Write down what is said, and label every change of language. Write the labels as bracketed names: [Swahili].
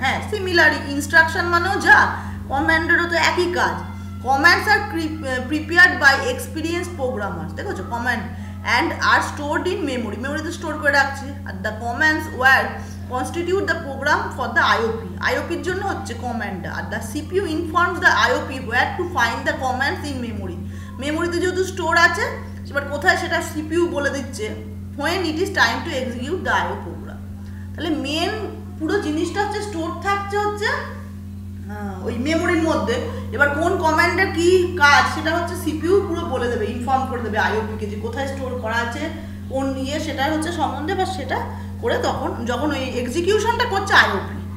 [Bangla] হ্যাঁ, similar, instruction মানেও যা, কমান্ডেরও তো একই কাজ। [English] commands are prepared by experience programmers, [Bangla] দেখেছো command, [English] and are stored in memory, [Bangla] মেমোরিতে store করে রাখছে। [English] আর the commands were constitute the program for the IOP, [Bangla] IOPর জন্য হচ্ছে কমান্ডটা। [English] আর the CPU informs the IOP where to find the commands in memory, [Bangla] মেমোরিতে যেহেতু store আছে এবার কোথায় সেটা CPU বলে দিচ্ছে [English] when it is time to execute the IO program। [Bangla] তাহলে মেন পুরো জিনিসটা হচ্ছে স্টোর থাকছে হচ্ছে ওই মেমোরির মধ্যে। এবার কোন কমান্ডের কি কাজ সেটা হচ্ছে CPU পুরো বলে দেবে, ইনফর্ম করে দেবে আইওপিকে যে কোথায় স্টোর করা আছে, কোন ইয়ে সেটা হচ্ছে সম্বন্ধে, বা সেটা করে তখন যখন ওই এক্সিকিউশনটা করছে আইওপি।